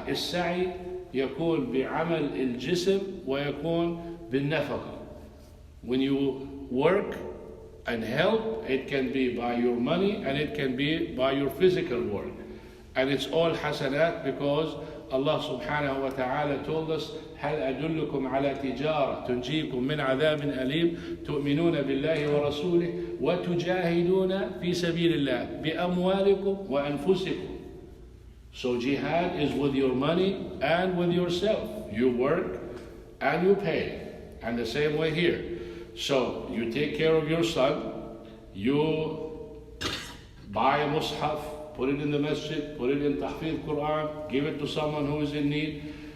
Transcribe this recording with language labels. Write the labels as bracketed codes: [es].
[ar] السعي يكون بعمل الجسم ويكون بالنفقة. [en] When you work and help, it can be by your money and it can be by your physical work. And it's all hasanat, because Allah subhanahu wa ta'ala told us, [ar] هل أدلكم على تجارة تنجيكم من عذاب أليم تؤمنون بالله ورسوله وتجاهدون في سبيل الله بأموالكم وأنفسكم. [en] So jihad is with your money and with yourself. You work and you pay. And the same way here. So you take care of your son, you buy a mushaf, put it in the masjid, put it in tahfidh Quran, give it to someone who is in need.